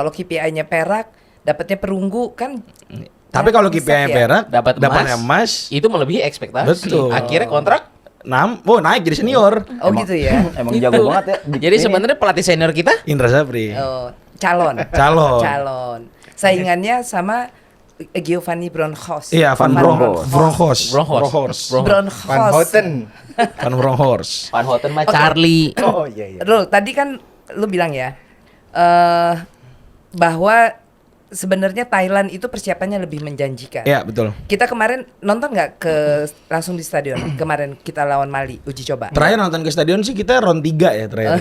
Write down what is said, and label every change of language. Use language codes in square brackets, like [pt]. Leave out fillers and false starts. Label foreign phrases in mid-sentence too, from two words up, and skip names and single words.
[id] Kalau KPI-nya perak dapatnya perunggu kan. Tapi kalau KPI-nya ya. perak, Dapat dapatnya emas, emas, itu melebihi ekspektasi. Betul. Akhirnya kontrak. naik jadi senior. Oh gitu ya. Emang Itu. jago banget ya. Jadi sebenarnya pelatih senior kita Indra Sapri. Oh, calon. Calon. Calon. Saingannya sama Giovanni Bronkhorst. Iya, Van Bronkhorst. Bronkhorst. Bronkhorst. Bronkhorst. Van Houten. Van Bronkhorst. Van Houten mah Charlie. Oh iya iya. Rul, tadi kan lu bilang ya bahwa sebenarnya Thailand itu persiapannya lebih menjanjikan. Iya, betul. Kita kemarin nonton nggak langsung di stadion? Kemarin kita lawan Mali uji coba. Terakhir nonton ke stadion sih kita round 3 ya terakhir.